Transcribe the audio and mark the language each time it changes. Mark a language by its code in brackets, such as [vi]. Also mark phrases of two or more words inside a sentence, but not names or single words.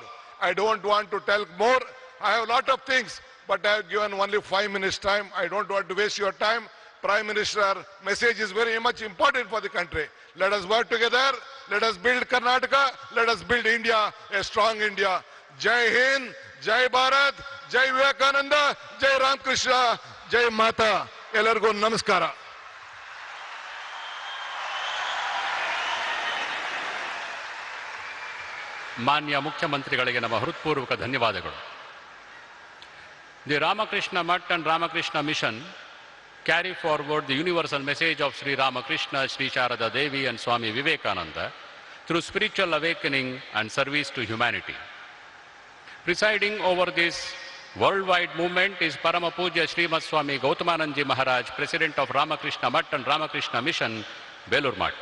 [en] I don't want to tell more. I have a lot of things, but I have given only 5 minutes time. I don't want to waste your time. Prime Minister message is very much important for the country. Let us work together. Let us build Karnataka. Let us build India, a strong India. [hi] जय हिंद, जय भारत, जय विवेकानंद, जय राम कृष्ण, जय माता. [kn] ಎಲ್ಲರ್ಗೂ ನಮಸ್ಕಾರ. ಮಾನ್ಯ ಮುಖ್ಯಮಂತ್ರಿಗಳಿಗೆ ನಮ್ಮ ಹೃತ್ಪೂರ್ವಕ ಧನ್ಯವಾದಗಳು. [en] The Ramakrishna Math and Ramakrishna Mission carry forward the universal message of Sri Ramakrishna, Sri Sharada Devi and Swami Vivekananda through spiritual awakening and service to humanity. Presiding over this worldwide movement is Parama Puja Srimad Swami Gautamanandji Maharaj, President of Ramakrishna Math and Ramakrishna Mission, Belur Math.